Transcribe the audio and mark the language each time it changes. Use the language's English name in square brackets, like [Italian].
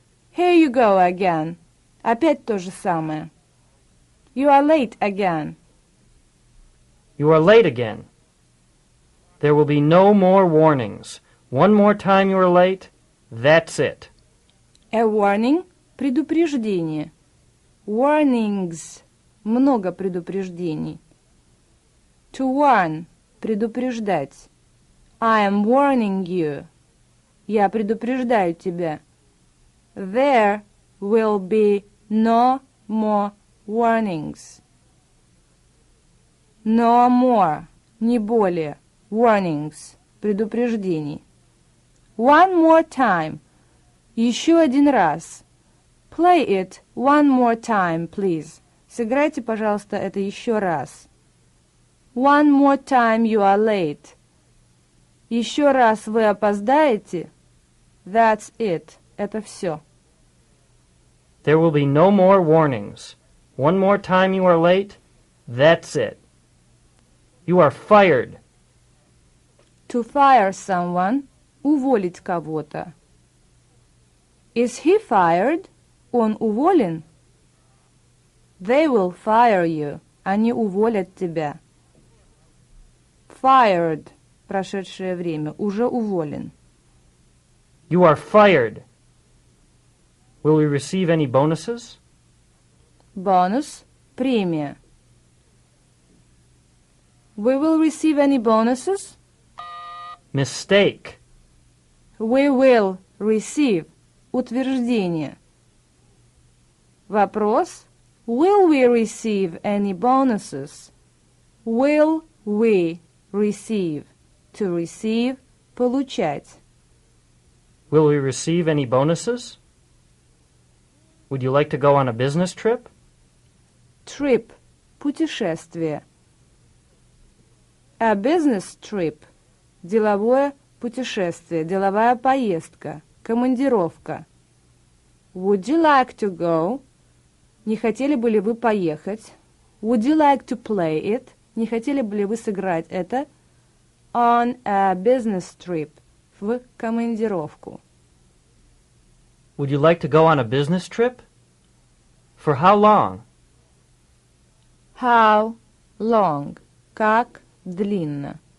[English] Here you go again. [Russian] Опять то же самое. [English] You are late again. You are late again. There will be no more warnings. One more time you are late, that's it. A warning – предупреждение. [Russian] Warnings – много предупреждений. [English] To warn – предупреждать. I am warning you. [Russian] Я предупреждаю тебя. [English] There will be no more warnings. No more – [Russian] не более. [English] Warnings – [Russian] предупреждений. [English] One more time – [Russian] еще один раз. [English] Play it one more time, please. [Russian] Сыграйте, пожалуйста, это еще раз. [English] One more time you are late. [Russian] Еще раз вы опоздаете. [English] That's it. [Russian] Это все. [English] There will be no more warnings. One more time you are late, that's it. You are fired. To fire someone – [Russian] уволить кого-то. [English] Is he fired? [Russian] Он уволен? [English] They will fire you. [Russian] Они уволят тебя. Fired – прошедшее время, уже уволен. [English] You are fired. Will we receive any bonuses? [Russian] Бонус – премия. [English] We will receive any bonuses? Mistake. We will receive – утверждение. Вопрос – Will we receive any bonuses? Will we receive? To receive – получать. Will we receive any bonuses? Would you like to go on a business trip? Trip – путешествие. A business trip [Russian] – деловое путешествие, деловая поездка, командировка. [English] Would you like to go? [Russian] Не хотели бы ли вы поехать? [English] Would you like to play it? [Russian] Не хотели бы ли вы сыграть это? [English] On a business trip – [Russian] в командировку. [English] Would you like to go on a business trip? For how long? How long? [Russian] Как длинно.